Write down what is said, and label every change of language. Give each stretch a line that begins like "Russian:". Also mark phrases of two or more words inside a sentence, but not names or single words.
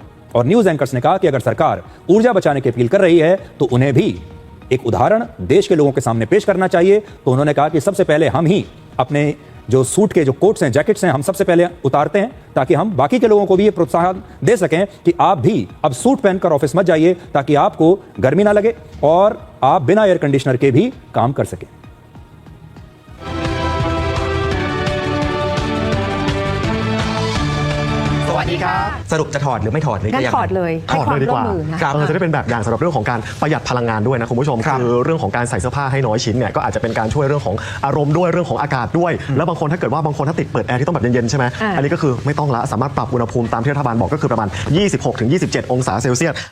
Hindi: और न्यूज एंकर्स ने कहा कि अगर सरकार ऊर्जा बचाने की अपील कर रही है तो उन्हें भी एक उदाहरण देश के लोगों के सामने पेश करना चाहिए। तो उन्होंने कहा कि सबसे पहले हम ही अपने जो सूट के जो कोट्स हैं, जैकेट्स हैं, हम सबसे पहले उतारते हैं ताकि हम बाकी के लोगों को भी ये प्रोत्साहन दे सकें कि आप भी अब सूट पहनकर ऑफिस मत जाइए, ताकि आपको गर्मी ना लगे और आप बिना
English: air conditioner
Hindi: के भी काम कर सकें।
Thai: สรุปจะถอดหรือไม่ถอดหรือ งั้น จะยัง ถอดเลย ถอดเลยดีกว่า ให้ความร่วมมือนะคะ จะได้เป็นแบบอย่างสำหรับเรื่องของการประหยัดพลังงานด้วยนะคุณผู้ชมคือเรื่องของการใส่เสื้อผ้าให้น้อยชิ้นเนี่ยก็อาจจะเป็นการช่วยเรื่องของอารมณ์ด้วยเรื่องของอากาศด้วยแล้วบางคนถ้าเกิดว่าบางคนถ้าติดเปิดแอร์ที่ต้องแบบเย็นๆใช่ไหมอันนี้ก็คือไม่ต้องละสามารถปรับอุณหภูมิตามที่รัฐบาลบอกก็คือประมาณ 26-27 องศาเซลเซียส